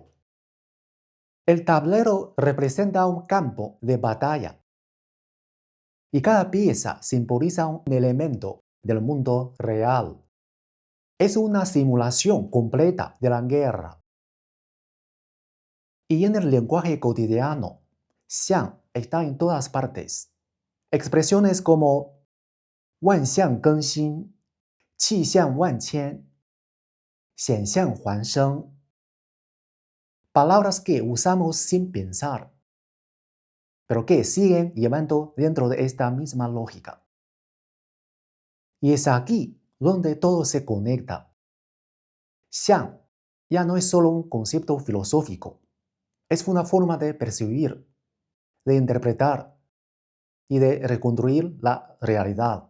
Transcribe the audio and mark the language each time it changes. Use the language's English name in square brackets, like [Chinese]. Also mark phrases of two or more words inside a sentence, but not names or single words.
[Spanish] El tablero representa un campo de batalla y cada pieza simboliza un elemento del mundo real. Es una simulación completa de la guerra. Y en el lenguaje cotidiano, xiang está en todas partes. Expresiones como [Chinese] 万象更新, 气象万千, 险象环生. [Spanish] Palabras que usamos sin pensar, pero que siguen llevando dentro de esta misma lógica. Y es aquí donde todo se conecta. Xiang ya no es solo un concepto filosófico, es una forma de percibir, de interpretar y de reconstruir la realidad.